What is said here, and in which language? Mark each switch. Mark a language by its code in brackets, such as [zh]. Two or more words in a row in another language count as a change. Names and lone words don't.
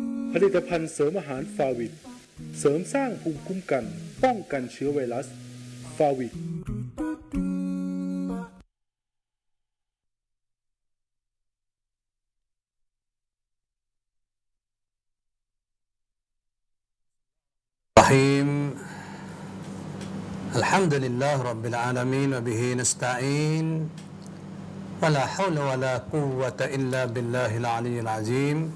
[th] ผลิตภัณฑ์เสริมอาหารฟาวิดเสริมสร้างภูมิคุ้มกันป้องกันเชื้อไวรัสฟาวิด [ar] Rahim. الحمد لله رب العالمين وبه نستعين ولا حول ولا قوة إلا بالله العلي العظيم.